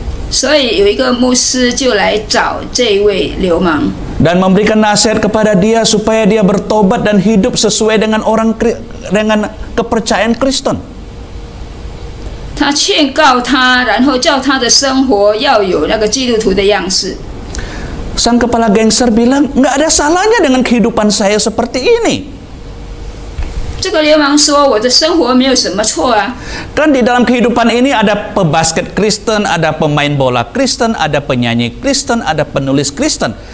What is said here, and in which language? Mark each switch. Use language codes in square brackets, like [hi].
[zh] 所以有一个牧师就来找这一位流氓， [id] Dan memberikan nasihat kepada dia supaya dia bertobat dan hidup sesuai dengan kepercayaan Kristen. [zh] 他劝告他，然后叫他的生活要有那个基督徒的样式。 [id] Sang kepala gangster bilang, nggak ada salahnya dengan kehidupan saya seperti ini. [zh] 这个流氓说：“我的生活没有什么错啊。 [id] Kan di dalam kehidupan ini ada pebasket Kristen, ada pemain bola Kristen, ada penyanyi Kristen, ada penulis Kristen.